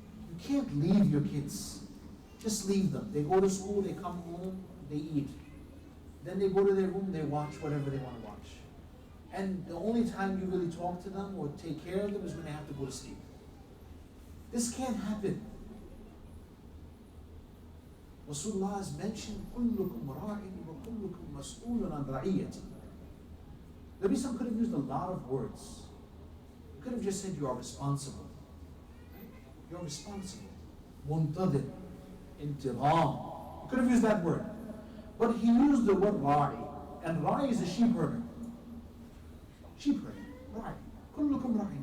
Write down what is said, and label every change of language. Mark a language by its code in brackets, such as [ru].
[en] You can't leave your kids. Just leave them. They go to school, they come home, they eat. Then they go to their room, they watch whatever they want to watch. And the only time you really talk to them or take care of them is when they have to go to sleep. This can't happen. [ar] Rasulullah has mentioned, كُلُّكُمْ رَاعٍ وَكُلُّكُمْ مَسْئُولٌ عَنْ رَعِيَّتِهِ. [en] Nabi Sallam could have used a lot of words. He could have just said, you are responsible. You're responsible. Muntadir, intiram. He could have used that word. But he used the word ra'i. And ra'i is a sheep herder. Sheep herder. Ra'i. [ar] Kullukum ra'i.